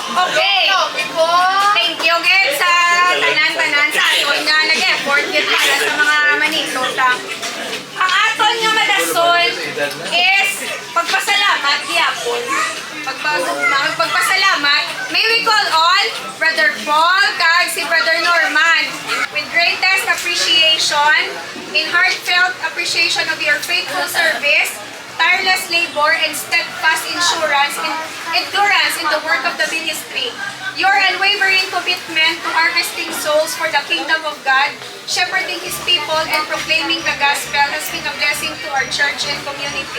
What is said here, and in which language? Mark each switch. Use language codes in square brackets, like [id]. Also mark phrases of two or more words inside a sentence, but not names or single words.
[en] Okay. Thank you again [hil] sa tanan-tanan sa aton nga nag-effort yun para sa mga manitota. Ang aton nga madasol is pagpasalamat gyapon. [en] Pagpasalamat, may we call on Brother Paul [hil] kag si [en] Brother Norman with greatest appreciation, in heartfelt appreciation of your faithful service, tireless labor, and steadfast endurance in the work of the ministry. Your unwavering commitment to harvesting souls for the kingdom of God, shepherding His people, and proclaiming the gospel has been a blessing to our church and community.